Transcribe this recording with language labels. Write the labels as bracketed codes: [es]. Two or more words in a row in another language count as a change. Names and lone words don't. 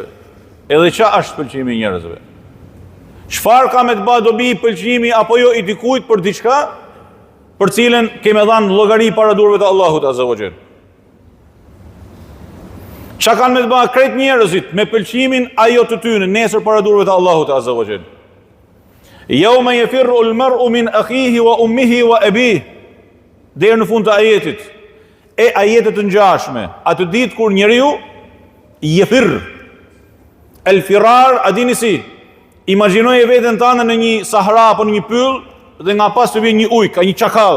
[sq] Edhe ç'a është pëlqimi i njerëzve? Çfarë ka me të bëjë dobi pëlqimi apo jo i dikujt për diçka për cilën kemë dhënë llogari para durëve të Allahut [ar] عز وجل? [sq] Çka kanë me të bëjë krejt njerëzit me pëlqimin ajo të tyre nesër para durëve të Allahut [ar] عز وجل? يوم يفر المرء من أخيه وأمه وأبيه. [sq] Deri në fund të ajetit. E ajetet të ngjashme, atë ditë kur njeriu [ar] يفر الفرار, [sq] a dini si? Imagjinoje veten tënde në një sahra apo në një pyll dhe nga pas të vjen një ujë, ka një çakall.